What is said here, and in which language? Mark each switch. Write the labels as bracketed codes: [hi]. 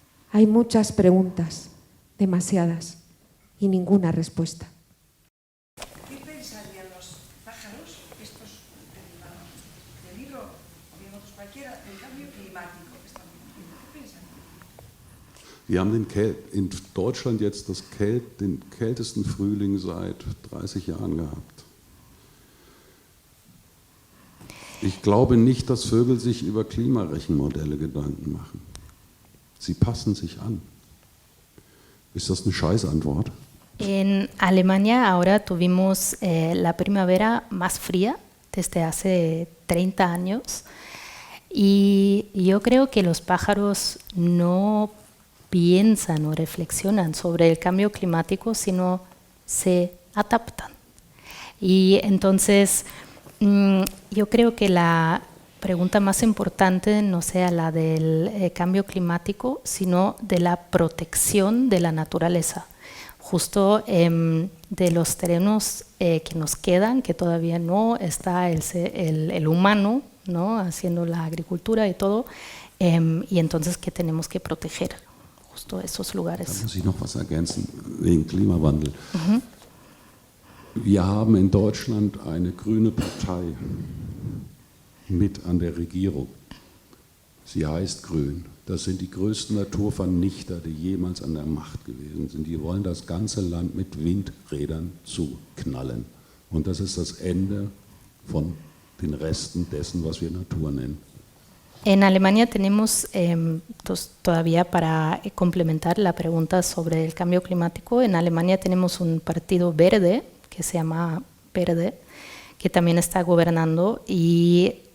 [es] Hay muchas preguntas, demasiadas, y ninguna respuesta. ¿Qué pensarían los pájaros, estos del libro, o bien otros cualquiera, del cambio climático que estamos viviendo? ¿Qué piensan? [de] Wir haben in Deutschland jetzt den kältesten Frühling seit 30 Jahren gehabt. Ich glaube nicht, dass Vögel sich über Klimarechenmodelle Gedanken machen. Sie passen sich an. Ist das eine Scheißantwort? [es] En Alemania ahora tuvimos la primavera más fría desde hace 30 años y yo creo que los pájaros no piensan o reflexionan sobre el cambio climático, sino se adaptan. Y entonces yo creo que la pregunta más importante no sea la del cambio climático, sino de la protección de la naturaleza. Justo de los terrenos que nos quedan, que todavía no está el humano, ¿no?, haciendo la agricultura y todo, y entonces que tenemos que proteger justo esos lugares. [de] Da muss ich noch was ergänzen, wegen Klimawandel. Wir haben in Deutschland eine grüne Partei mit an der Regierung. Sie heißt Grün. Das sind die größten Naturvernichter, die jemals an der Macht gewesen sind. Die wollen das ganze Land mit Windrädern zuknallen. Und das ist das Ende von den Resten dessen, was wir Natur nennen. [es] En Alemania tenemos, todavía para complementar la pregunta sobre el cambio climático, en Alemania tenemos un partido verde que se llama Verde, que también está gobernando y